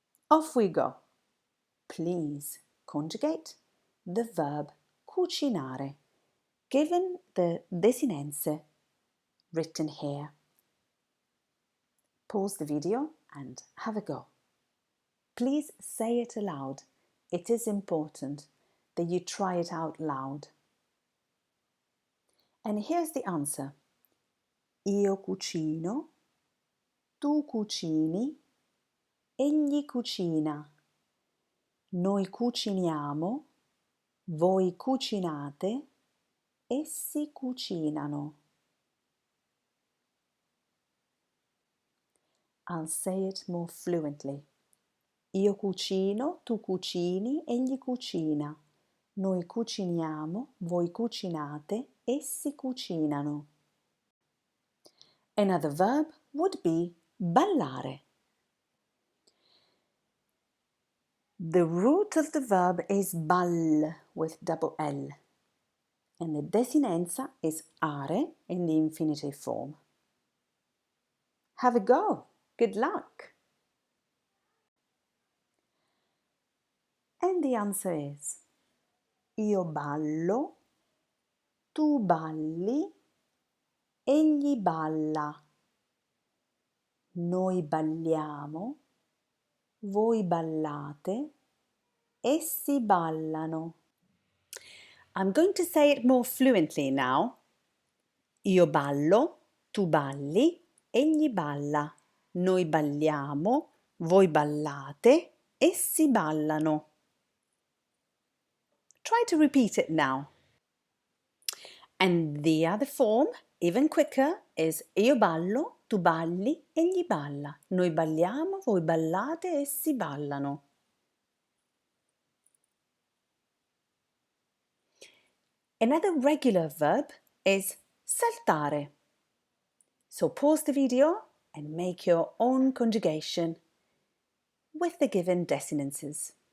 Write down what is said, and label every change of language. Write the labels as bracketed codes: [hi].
[en] Off we go. Please conjugate the verb cucinare, given the desinenze written here. Pause the video and have a go. Please say it aloud. It is important that you try it out loud. And here's the answer. [it] Io cucino, tu cucini, egli cucina. Noi cuciniamo, voi cucinate, essi cucinano. [en] I'll say it more fluently. [it] Io cucino, tu cucini, egli cucina. Noi cuciniamo, voi cucinate, essi cucinano. [en] Another verb would be ballare. The root of the verb is ball with double L, and the desinenza is are in the infinitive form. Have a go. Good luck. And the answer is [it] io ballo, tu balli, egli balla. Noi balliamo, voi ballate, essi ballano. [en] I'm going to say it more fluently now. [it] Io ballo, tu balli, egli balla. Noi balliamo, voi ballate, essi ballano. [en] Try to repeat it now. And the other form, even quicker, is [it] io ballo, tu balli, egli balla. Noi balliamo, voi ballate, essi ballano. [en] Another regular verb is saltare. So pause the video and make your own conjugation with the given desinences.